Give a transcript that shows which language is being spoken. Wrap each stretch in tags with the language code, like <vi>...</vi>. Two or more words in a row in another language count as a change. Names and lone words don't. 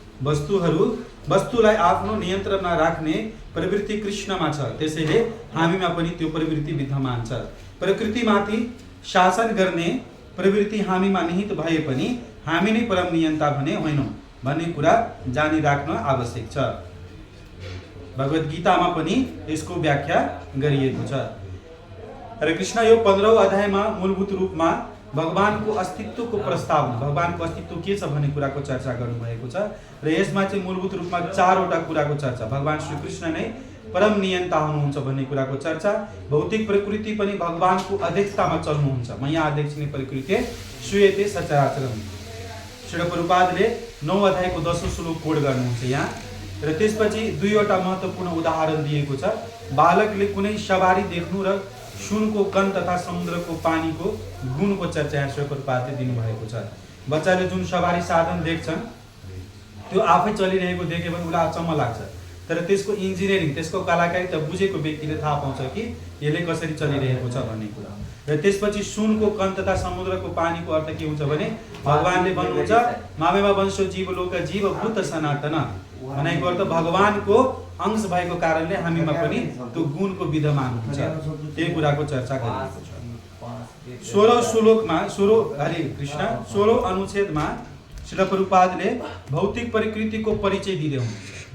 <ne>वस्तुलाई आफ्नो नियन्त्रणमा राख्ने प्रवृत्ति कृष्णमा छ, त्यसैले हामीमा पनि त्यो प्रवृत्ति विद्यमान छ। प्रकृतिमाथि शासन गर्ने प्रवृत्ति हामीमा निहित भए पनि हामी नै परम नियन्ता भने होइनौँ भन्ने कुरा जानिराख्न आवश्यक छ। भगवत गीतामा पनि यसको व्याख्या गरिएको छ। हरे कृष्ण यो 15औं अध्यायमा मूलभूत रूपमा भगवानको अस्तित्वको प्रस्तावना, भगवानको अस्तित्व के छ भन्ने कुराको चर्चा गर्नुभएको छ र यसमा चाहिँ मूलभूत रूपमा 4वटा कुराको चर्चा। भगवान श्री कृष्ण नै परम नियन्ता हुनुहुन्छ भन्ने कुराको चर्चा। भौतिक प्रकृति पनि भगवानको अध्यक्षतामा चल्नुहुन्छ।</ne> <sa>मया अध्यक्षिणे प्रकृते सूयते सचराचरम्।</sa> <ne>श्रील प्रभुपादले 9 अध्यायको 10औं श्लोक कोड गर्नुहुन्छ यहाँ र त्यसपछि 2वटा महत्त्वपूर्ण उदाहरण दिएको छ। बालकले कुनै सवारी देख्नु र सुनको कण तथा समुद्रको पानीको गुणको चर्चा यहाँ श्रील प्रभुपादले दिनुभएको छ। बच्चाले जुन सवारी साधन देख्छन् त्यो आफै चलिरहेको देख्यो भने उसलाई अचम्म लाग्छ, तर त्यसको इन्जिनियरिङ, त्यसको कलाकारिता बुझेको व्यक्तिले थाहा पाउँछ कि यसले कसरी चलिरहेको छ भन्ने कुरा। र त्यसपछि सुनको कण तथा समुद्रको पानीको अर्थ के हुन्छ भने भगवानले भन्नुहुन्छ</ne> <sa>मामेवा वंशो जीवलोक जीवभूत सनातन,</sa> <ne>भनेको अर्थ भगवानको अंश भएको कारणले हामीमा पनि त्यो गुणको विद्यमान हुन्छ। त्यही कुराको चर्चा गरिएको छ। 16औं श्लोकमा 16औं अनुच्छेदमा श्रील प्रभुपादले भौतिक प्रकृतिको परिचय दिँदै हुनुहुन्छ।</ne>